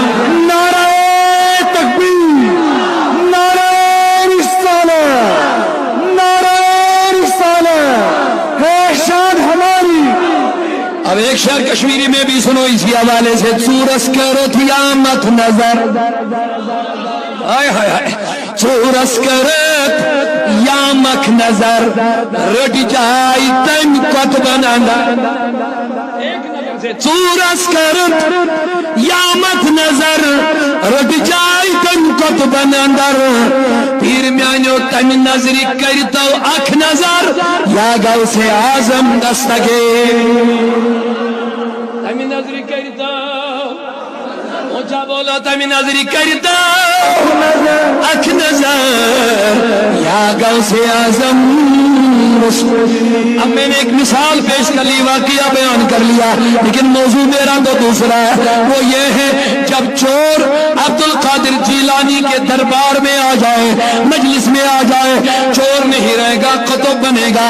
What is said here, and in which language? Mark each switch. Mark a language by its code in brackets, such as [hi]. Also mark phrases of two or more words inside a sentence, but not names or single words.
[ur] نعرہ تکبیر، نعرہ رسالت، نعرہ رسالت ہے شان ہماری۔ اب ایک شعر کشمیری میں بھی سنو اسی حوالے سے، [ks] چورس کرت یامت نظر، [ur] آئے ہائے ہائے، [ks] چورس کرت یامک نظر، رٹ جائی تن کت بناندر، چورس کرت یامت نظر، رٹ جائی تن کت بناندر، پیر میانیو تم نظری کرتو اکھ نظر، یا غوث اعظم دستگیر، تم نظری کرتو [ur] اونچا بولا، [ks] تم نظری کرتو اکھ نظر، یا غوث اعظم۔ [ur] اب میں نے ایک مثال پیش کر لی، واقعہ بیان کر لیا، لیکن موضوع میرا تو دوسرا ہے، وہ یہ ہے جب چور عبد القادر جیلانی کے دربار میں آ جائے، مجلس میں آ جائے، چور نہیں رہے گا، قطب بنے گا۔